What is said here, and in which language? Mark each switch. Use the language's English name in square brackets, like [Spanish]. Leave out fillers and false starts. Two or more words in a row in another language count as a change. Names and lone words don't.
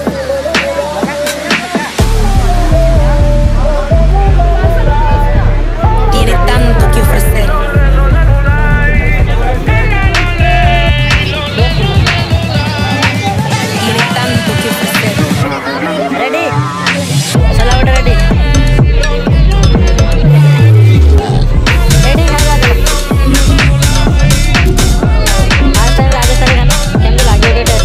[Spanish] Tiene tanto que ofrecer. Tiene tanto que ofrecer. [Indonesian] Ready? Salah udah ready. Ready kan lagi. Atas tadi kan kami lagi udah test.